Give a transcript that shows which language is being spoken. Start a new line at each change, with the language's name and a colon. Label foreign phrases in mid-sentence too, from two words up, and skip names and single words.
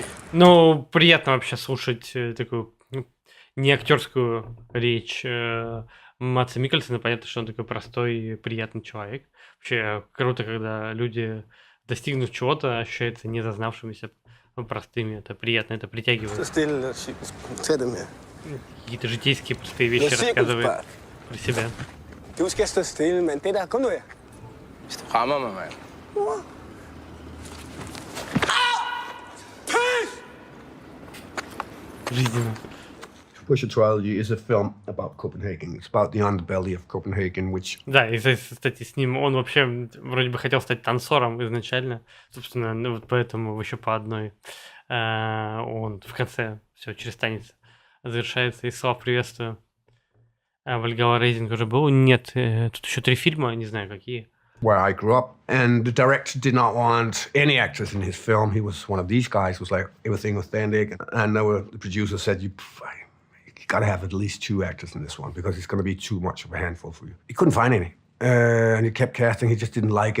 Russian: Ну, приятно вообще слушать такую не актерскую речь Мадса Миккельсена. Понятно, что он такой простой, приятный человек. Вообще круто, когда люди, достигнув чего-то, ощущаются не зазнавшимися, простыми. Это приятно, это притягивает. Какие-то житейские простые вещи рассказывает про себя.
Danish: Du skal stå stille, mand. Det der, kom nu her. Hvis du rammer mig, mand.
Russian: Жизненно.
English: Pusher Trilogy is a film about Copenhagen. It's about the underbelly of Copenhagen, which...
Russian: Да, и, кстати, с ним он вообще вроде бы хотел стать танцором изначально. Собственно, ну вот поэтому еще по одной он в конце все через танец завершается. И слав приветствую. Valhalla Rising уже был? Нет, тут еще 3 фильма, не знаю какие.
English: Where I grew up, and the director did not want any actors in his film. He was one of these guys who was like, everything authentic. And the producer said, you got to have at least 2 actors in this one because it's going to be too much of a handful for you. He couldn't find any. And he kept casting. He just didn't like it.